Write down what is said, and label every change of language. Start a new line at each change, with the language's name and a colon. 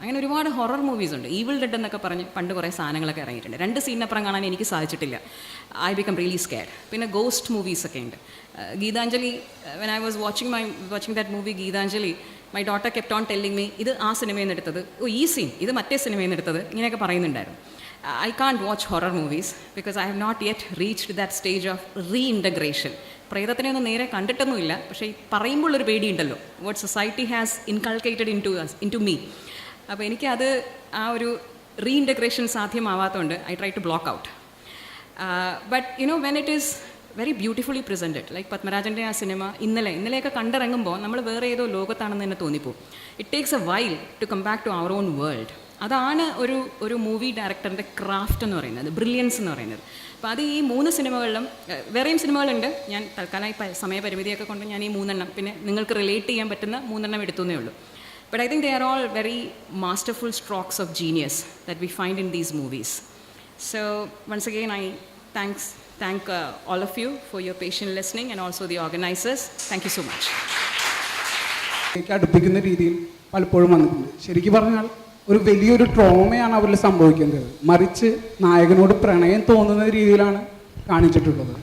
Malayalam: അങ്ങനെ ഒരുപാട് horror movies ഉണ്ട്. ഈവിൾ ഡെഡ് എന്നൊക്കെ പറഞ്ഞ് പണ്ട് കുറേ സാധനങ്ങളൊക്കെ ഇറങ്ങിയിട്ടുണ്ട്. 2 സീനപ്പുറം കാണാൻ എനിക്ക് സാധിച്ചിട്ടില്ല.
English: I become really scared.
Malayalam: പിന്നെ ഗോസ്റ്റ് മൂവീസൊക്കെ ഉണ്ട്. Geethanjali,
English: when I was watching that movie
Malayalam: Geethanjali,
English: my daughter kept on telling me
Malayalam: ഇത് ആ സിനിമയിൽ നിന്ന് എടുത്തത്, ഈ സീൻ ഇത് മറ്റേ സിനിമയിൽ നിന്ന് എടുത്തത്, ഇങ്ങനെയൊക്കെ പറയുന്നുണ്ടായിരുന്നു.
English: I can't watch horror movies because I have not yet reached that stage of reintegration.
Malayalam: പ്രേതത്തിനെ ഒന്നും നേരെ കണ്ടിട്ടൊന്നുമില്ല, പക്ഷേ ഈ പറയുമ്പോൾ ഒരു പേടിയുണ്ടല്ലോ,
English: What society has inculcated into me.
Malayalam: അപ്പോൾ എനിക്കത് ആ ഒരു റീഇൻറ്റഗ്രേഷൻ സാധ്യമാവാത്തതുകൊണ്ട്
English: I try to block out. But you know when it is very beautifully presented, like
Malayalam: പത്മരാജൻ്റെ ആ സിനിമ ഇന്നലെയൊക്കെ കണ്ടിറങ്ങുമ്പോൾ നമ്മൾ വേറെ ഏതോ ലോകത്താണെന്ന് തന്നെ തോന്നിപ്പോവും.
English: It takes a while to come back to our own world.
Malayalam: അതാണ് ഒരു മൂവി ഡയറക്ടറിൻ്റെ ക്രാഫ്റ്റ് എന്ന് പറയുന്നത്, ബ്രില്യൻസ് എന്ന് പറയുന്നത്. അപ്പോൾ അത് ഈ 3 സിനിമകളിലും, വേറെയും സിനിമകളുണ്ട്, ഞാൻ തൽക്കാലം സമയപരിമിതിയൊക്കെ കൊണ്ട് ഞാൻ ഈ 3 എണ്ണം, പിന്നെ നിങ്ങൾക്ക് റിലേറ്റ് ചെയ്യാൻ പറ്റുന്ന 3 എണ്ണം എടുത്തുന്നേ ഉള്ളൂ.
English: But I think they are all very masterful strokes of genius that we find in these movies. So once again I thank all of you for your patient listening and also the organizers. Thank you so much.
Malayalam: അടുപ്പിക്കുന്ന രീതിയിൽ പലപ്പോഴും വന്നിട്ടുണ്ട്. ശരിക്കും പറഞ്ഞാൽ ഒരു വലിയൊരു ട്രോമയാണ് അവരിൽ സംഭവിക്കുന്നത്, മറിച്ച് നായകനോട് പ്രണയം തോന്നുന്ന രീതിയിലാണ് കാണിച്ചിട്ടുള്ളത്.